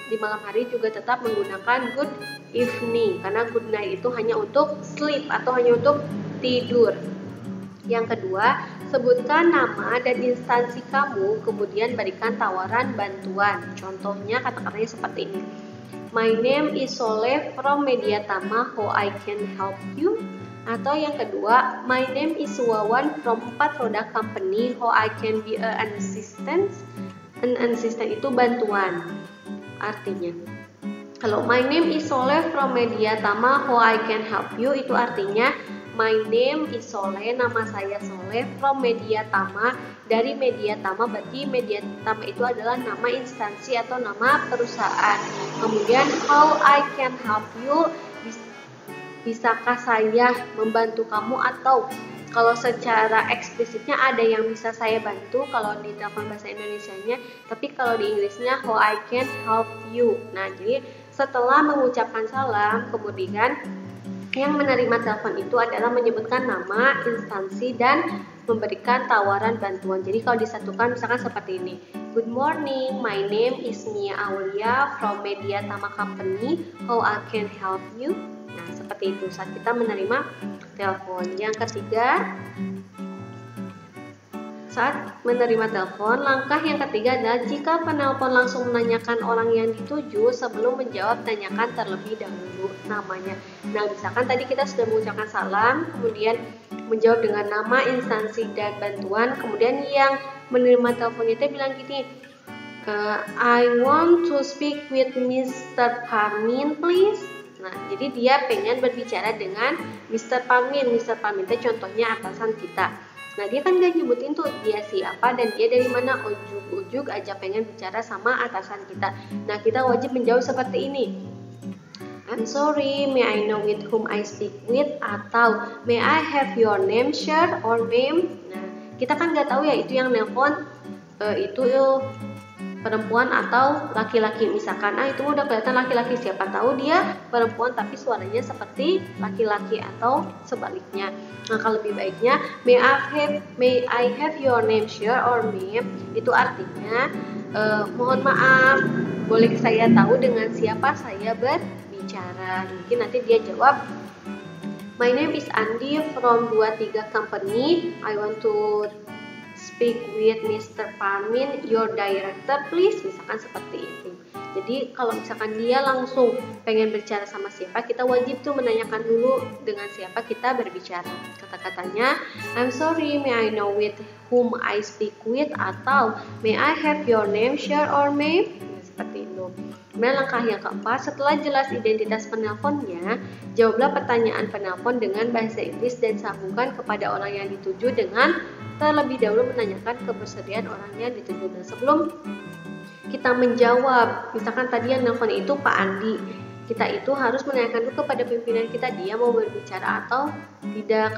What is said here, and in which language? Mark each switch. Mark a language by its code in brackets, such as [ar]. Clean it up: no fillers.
[id] Di malam hari juga tetap menggunakan good evening, karena [en] good night [id] itu hanya untuk sleep atau hanya untuk tidur. Yang kedua, sebutkan nama dan instansi kamu, kemudian berikan tawaran bantuan. Contohnya kata-katanya seperti ini. [en] My name is Soleh from Mediatama, how I can help you? [id] Atau yang kedua, [en] my name is Wawan from 4 Roda Company, how I can be an assistant. [id] An assistant itu bantuan artinya. Kalau [en] my name is Soleh from Mediatama, how I can help you, [id] itu artinya my name is Soleh, nama saya Soleh, from Mediatama, dari Mediatama. Berarti Mediatama itu adalah nama instansi atau nama perusahaan. Kemudian [en] how I can help you, [id] bisakah saya membantu kamu, atau kalau secara eksplisitnya ada yang bisa saya bantu kalau di telepon bahasa Indonesianya, tapi kalau di Inggrisnya how I can help you. Nah, jadi setelah mengucapkan salam, kemudian yang menerima telepon itu adalah menyebutkan nama, instansi, dan memberikan tawaran bantuan. Jadi kalau disatukan misalkan seperti ini. [en] Good morning, my name is Nia Aulia from Mediatama Company, how I can help you. [id] Nah, seperti itu saat kita menerima telepon. Yang ketiga, saat menerima telepon, langkah yang ketiga adalah jika penelpon langsung menanyakan orang yang dituju, sebelum menjawab tanyakan terlebih dahulu namanya. Nah, misalkan tadi kita sudah mengucapkan salam, kemudian menjawab dengan nama, instansi, dan bantuan. Kemudian yang menerima teleponnya itu bilang gini, [en] I want to speak with Mr. Parmin please. [id] Nah, jadi dia pengen berbicara dengan Mr. Parmin. Mr. Parmin itu contohnya atasan kita. Nah, dia kan gak nyebutin tuh dia siapa dan dia dari mana, ujuk-ujuk aja pengen bicara sama atasan kita. Nah, kita wajib menjawab seperti ini. [en] I'm sorry, may I know with whom I speak with? [id] Atau [en] may I have your name, sir, or ma'am? [id] Nah, kita kan gak tahu ya itu yang nelpon itu perempuan atau laki-laki. Misalkan, itu udah kelihatan laki-laki, siapa tahu dia perempuan tapi suaranya seperti laki-laki atau sebaliknya. Maka lebih baiknya [en] may I have your name, sir, or ma'am, [id] itu artinya mohon maaf, boleh saya tahu dengan siapa saya berbicara. Mungkin nanti dia jawab, [en] my name is Andi from 23 Company, I want to speak with Mr. Parmin, your director please, [id] misalkan seperti itu. Jadi kalau misalkan dia langsung pengen berbicara sama siapa, kita wajib tuh menanyakan dulu dengan siapa kita berbicara. Kata-katanya, [en] I'm sorry, may I know with whom I speak with? Atau may I have your name, sir, or ma'am? [id] Seperti itu. Kemudian langkah yang keempat, setelah jelas identitas penelponnya, jawablah pertanyaan penelpon dengan bahasa Inggris dan sambungkan kepada orang yang dituju dengan terlebih dahulu menanyakan kebersediaan orang yang dituju. Dan sebelum kita menjawab, misalkan tadi yang nelpon itu Pak Andi, kita itu harus menanyakan dulu kepada pimpinan kita, dia mau berbicara atau tidak.